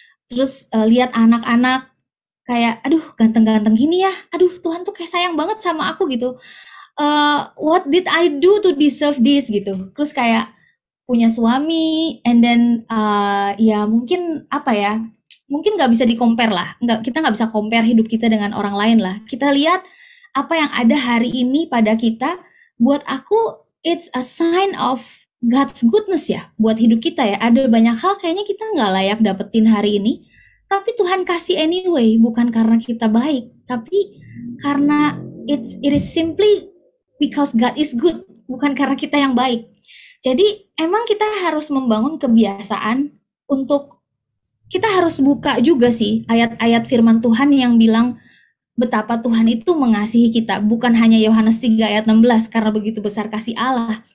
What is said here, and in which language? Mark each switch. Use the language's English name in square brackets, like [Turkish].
[Indonesian] Terus lihat anak-anak kayak aduh ganteng-ganteng gini ya, aduh Tuhan tuh kayak sayang banget sama aku gitu. [English] What did I do to deserve this [Indonesian] gitu. Terus kayak punya suami, and then ya mungkin mungkin nggak bisa di-compare lah. Kita nggak bisa compare hidup kita dengan orang lain lah. Kita lihat apa yang ada hari ini pada kita. Buat aku, [English] it's a sign of God's goodness ya. [Indonesian] Buat hidup kita ya. Ada banyak hal kayaknya kita nggak layak dapetin hari ini. Tapi Tuhan kasih anyway. Bukan karena kita baik. Tapi karena [English] it is simply because God is good. [Indonesian] Bukan karena kita yang baik. Jadi emang kita harus membangun kebiasaan untuk kita harus buka juga sih ayat-ayat firman Tuhan yang bilang betapa Tuhan itu mengasihi kita. Bukan hanya Yohanes 3 ayat 16 karena begitu besar kasih Allah.